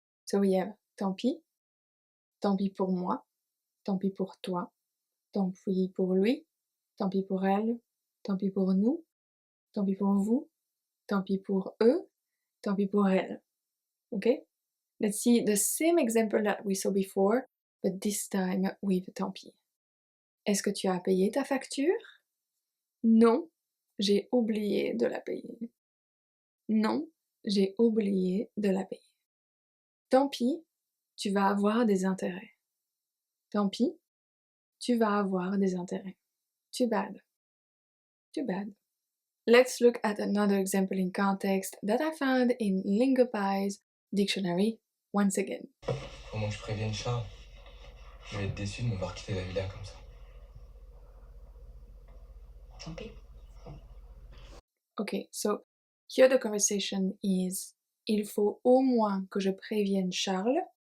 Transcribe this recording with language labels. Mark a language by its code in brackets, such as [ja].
[en] So we have [fr] tant pis pour moi, tant pis pour toi, tant pis pour lui, tant pis pour elle, tant pis pour nous, tant pis pour vous, tant pis pour eux, tant pis pour elle. [en] Okay? Let's see the same example that we saw before, but this time with tant pis. [fr] Est-ce que tu as payé ta facture? Non, j'ai oublié de la payer. Non, j'ai oublié de la payer. Tant pis, tu vas avoir des intérêts. Tant pis, tu vas avoir des intérêts. [en] Too bad. Too bad. Let's look at another example in context that I found in Lingopai's dictionary once again. [fr] Comment je prévienne Charles? Il va être déçu de me voir quitter la villa comme ça. Tant pis. [en] Okay, so here the conversation is [fr] il faut au moins que je prévienne Charles.